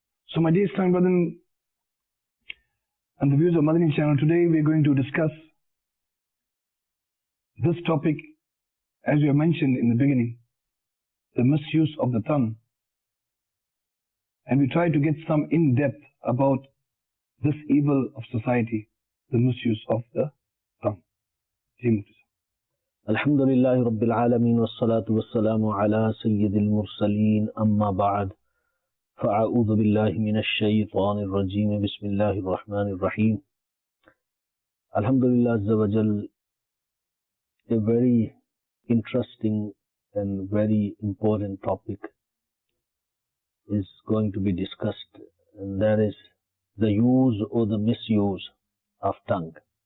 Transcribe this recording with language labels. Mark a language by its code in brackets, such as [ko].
[en] So my dear Islam brothers and the viewers of Madani channel, today we are going to discuss this topic, as we have mentioned in the beginning, the misuse of the tongue. And we try to get some in-depth about this evil of society, the misuse of the tongue. [ar] الحمد لله رب العالمين والصلاة والسلام على سيد المرسلين أما بعد فأعوذ بالله من الشيطان الرجيم بسم الله الرحمن الرحيم. [en] Alhamdulillah Azza wa Jal, a very interesting and very important topic is going to be discussed, and that is the use or the misuse of tongue.